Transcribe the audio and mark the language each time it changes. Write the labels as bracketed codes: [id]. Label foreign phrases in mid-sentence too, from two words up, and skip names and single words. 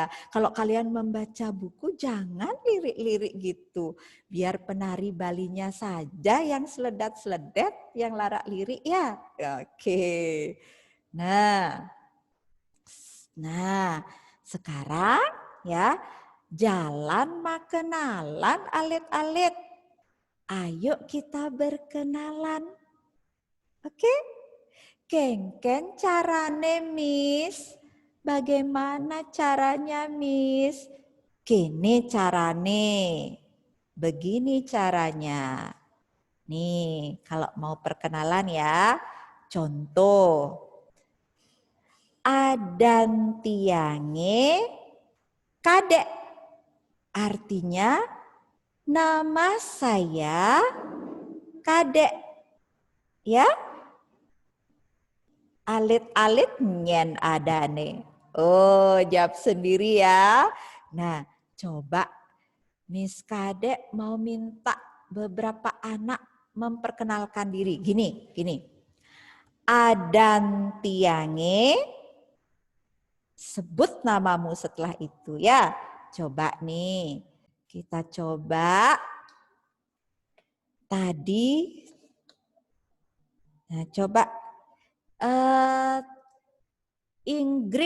[id] Kalau kalian membaca buku jangan lirik-lirik gitu. Biar penari Balinya saja yang seledat-seledet, yang larak lirik ya. Oke. Nah, sekarang ya [ban] jalan makenalan alit-alit. [id] Ayo kita berkenalan. Oke? [ban] Kengken carane Miss. [id] Bagaimana caranya Miss? [ban] Gini carane. [id] Begini caranya. Nih, kalau mau perkenalan ya. Contoh. [ban] Adan tiange kadek. [id] Artinya nama saya Kadek. [ban] Ya? Alit-alit nyen adane. [id] Oh, jawab sendiri ya. Nah, coba Miss Kadek mau minta beberapa anak memperkenalkan diri. Gini. [ban] Adan tiange, [id] sebut namamu setelah itu ya. Coba nih, kita coba tadi. Nah, coba Ingrid.